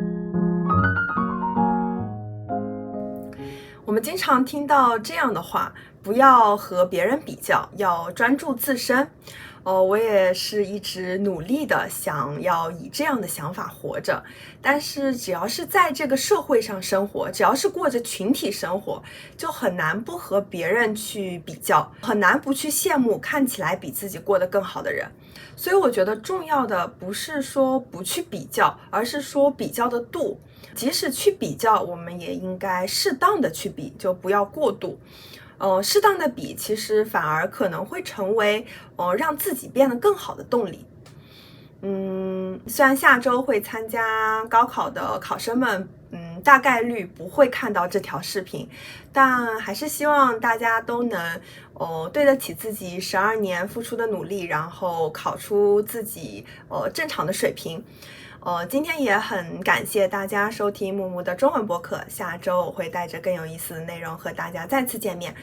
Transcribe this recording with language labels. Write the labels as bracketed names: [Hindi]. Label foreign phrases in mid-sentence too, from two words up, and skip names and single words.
[Chinese] 我们经常听到這樣的話， 不要和別人比較，要專注自身。我也是一直努力的想要以這樣的想法活着，但是只要是在這個社會上生活，只要是過着群體生活，就很難不和別人去比較，很難不去羨慕看起來比自己過得更好的人。所以我覺得重要的不是說不去比較，而是說比較的度。即使去比較，我們也應該適當的去比，就不要過度。適当的比，其實反而可能会成為讓自己變得更好的動力。雖然下周會參加高考的考生們，大概率不會看到這條視頻，但還是希望大家都能對得起自己12年付出的努力，然後考出自己正常的水平。今天也很感謝大家收聽木木的中文播客，下周我會帶着更有意思的內容和大家再次見面。